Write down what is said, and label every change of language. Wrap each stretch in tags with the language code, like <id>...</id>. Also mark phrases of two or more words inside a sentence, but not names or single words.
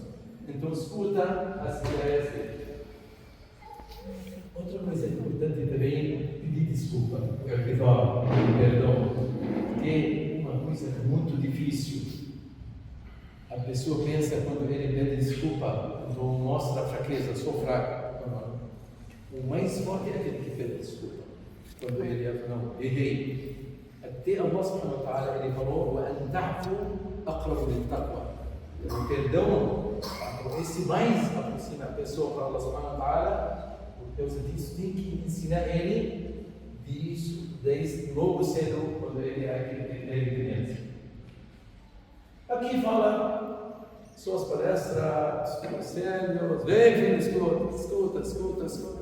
<pt>Então escuta as ideias dele. Outra coisa importante também, pedir desculpa, perdão, porque uma coisa muito difícil. A pessoa pensa quando ele pede desculpa, então mostra fraqueza, sou fraco. O mais forte é aquele que pede desculpa. Quando ele não, errei. Até</pt> <ar>الله سبحانه وتعالى</ar> <pt>ele falou:</pt> <ar>وَأَنْ تَعْفُوا أَقْرَبُ لِلتَّقْوَى.</ar> <pt>O perdão, esse mais aproxima a pessoa para</pt> <ar>الله سبحانه وتعالى.</ar> <pt>Por causa disso, tem que ensinar ele disso desde logo cedo, quando ele é criança. Aqui fala suas palestras, conselhos, vem filho, escuta.</pt>